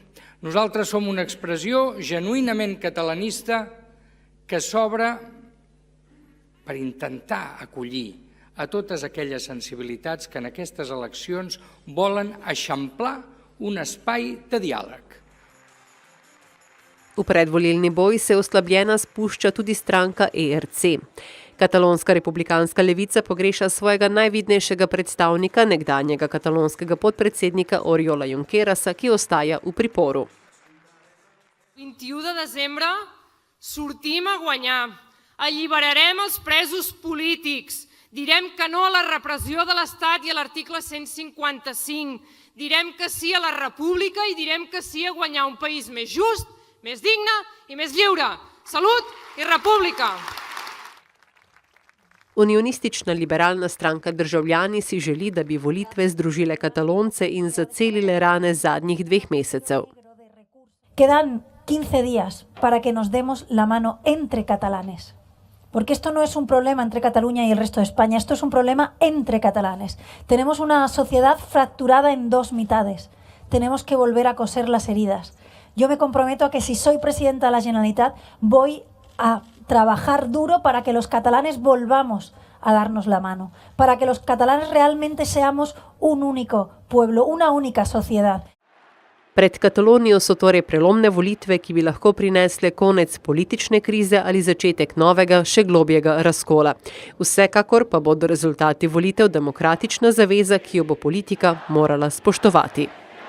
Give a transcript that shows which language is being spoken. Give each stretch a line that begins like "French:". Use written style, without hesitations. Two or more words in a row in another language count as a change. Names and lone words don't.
Catalan: Nosaltres som una expressió genuïnament catalanista que s'obre per intentar acollir a totes aquelles sensibilitats que en aquestes eleccions volen eixamplar un espai de diàleg.
Slovenian: V predvolilni boj se oslabljena spušča tudi stranka ERC. Katalonska republikanska levica pogreša svojega najvidnejšega predstavnika, nekdanjega katalonskega podpredsednika Oriola Junquerasa, ki ostaja v priporu.
Catalan: 21 de desembre sortim a guanyar, alliberarem els presos polítics, direm que no a la repressió de l'Estat i a l'article 155, direm que sí a la república i direm que sí a guanyar un país més just, més digne i més lliure. Salut i república!
Slovenian: Unionistična liberalna stranka Državljani si želi, da bi volitve združile Katalonce in zacelile rane zadnjih 2 mesecev.
Spanish: Quedan 15 días para que nos demos la mano entre catalanes. Porque esto no es un problema entre Cataluña y el resto de España, esto es un problema entre catalanes. Tenemos una sociedad fracturada en 2 mitades. Tenemos que volver a coser las heridas. Yo me comprometo a que si soy presidenta de la Generalitat voy a trabajar duro para que los catalanes volvamos a darnos la mano, para que los catalanes realmente seamos un único pueblo, una única sociedad.
Slovenian: Pred Katalonijo so torej prelomne volitve, ki bi lahko prinesle konec politične krize ali začetek novega, še globjega razkola. Vsekakor pa bodo rezultati volitev demokratična zaveza, ki jo bo politika morala spoštovati.